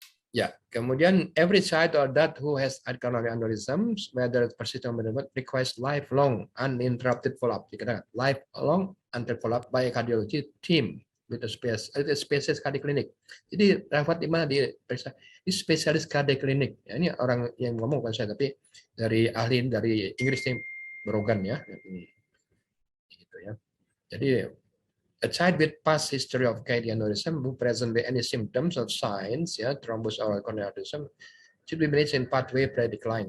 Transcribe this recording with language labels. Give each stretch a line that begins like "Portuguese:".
Indonesian: Ya, kemudian
English: every child or adult who has coronary aneurysm, whether persistent or not, requires lifelong uninterrupted follow-up.
Indonesian: Dikatakan
English: lifelong uninterrupted follow-up by a cardiology team with a specialist cardiac clinic.
Indonesian: Jadi rawat di mana di spesialis cardiac clinic. Ya, ini orang yang ngomong bukan saya, tapi dari ahli dari Inggris yang Brogan ya. Gitu ya.
English: Jadi a child with past history of cardiac aneurysm who present with any symptoms or signs, ya, thrombus or coronary aneurysm, should be managed in pathway pre-decline.